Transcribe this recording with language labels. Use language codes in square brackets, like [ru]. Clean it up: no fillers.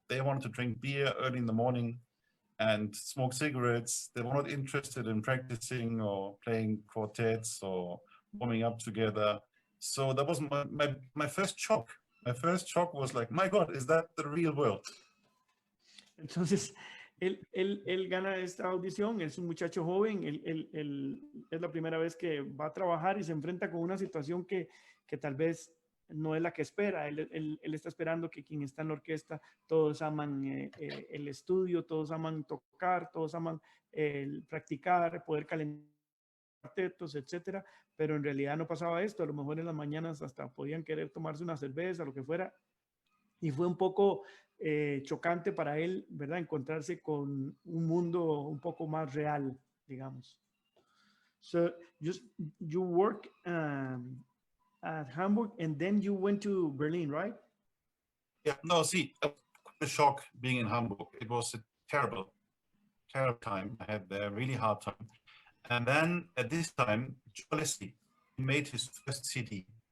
[en] They wanted to drink beer early in the morning and smoke cigarettes. They were not interested in practicing or playing quartets or warming up together. So that was my first shock. My first shock was like, my God, is that the real world? [es] Entonces, él gana esta audición, es un muchacho joven, es la primera vez que va a trabajar y se enfrenta con una situación que tal vez no es la que espera. Él está esperando que quien está en la orquesta, todos aman el estudio, todos aman tocar, todos aman practicar, poder calentar cuartetos, etcétera, pero en realidad no pasaba esto. A lo mejor en las mañanas hasta podían querer tomarse una cerveza, lo que fuera, y fue un poco chocante para él, ¿verdad? Encontrarse con un mundo un poco más real, digamos. [en] So you work at Hamburg and then you went to Berlin, right? Yeah, no, see, it was quite a shock being in Hamburg. It was a terrible, terrible time. I had a really hard time. And then at this time, Joe Leslie made his first CD.